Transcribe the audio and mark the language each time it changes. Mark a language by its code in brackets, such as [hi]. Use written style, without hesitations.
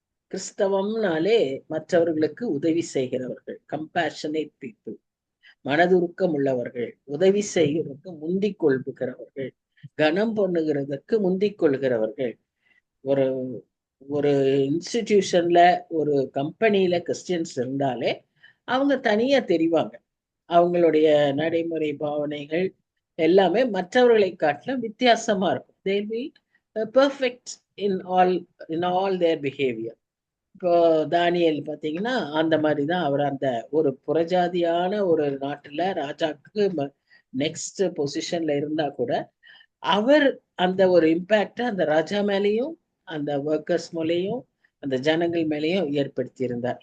[ta] கிறிஸ்தவம்னாலே மற்றவர்களுக்கு உதவி செய்கிறவர்கள், கம்பேஷனேட் பீப்புள், மனதுருக்கம் உள்ளவர்கள், உதவி செய்கிறதுக்கு முந்திக் கொள்கிறவர்கள், கனம் பண்ணுகிறதுக்கு முந்திக் கொள்கிறவர்கள். ஒரு ஒரு இன்ஸ்டிடியூஷன்ல, ஒரு கம்பெனியில கிறிஸ்டியன்ஸ் இருந்தாலே அவங்க தனியா தெரிவாங்க. அவங்களுடைய நடைமுறை பாவனைகள் எல்லாமே மற்றவர்களை காட்டிலும் வித்தியாசமா இருக்கும். [en] they will be perfect in all their behavior. [ta] இப்போ தானியல் பாத்தீங்கன்னா அந்த மாதிரிதான். அவர் அந்த ஒரு புறஜாதியான ஒரு நாட்டுல ராஜாக்கு நெக்ஸ்ட் பொசிஷன்ல இருந்தா கூட அவர் அந்த ஒரு இம்பாக்ட அந்த ராஜா மேலேயும் அந்த ஒர்க்கர்ஸ் மேலேயும் அந்த ஜனங்கள் மேலேயும் ஏற்படுத்தி இருந்தார்.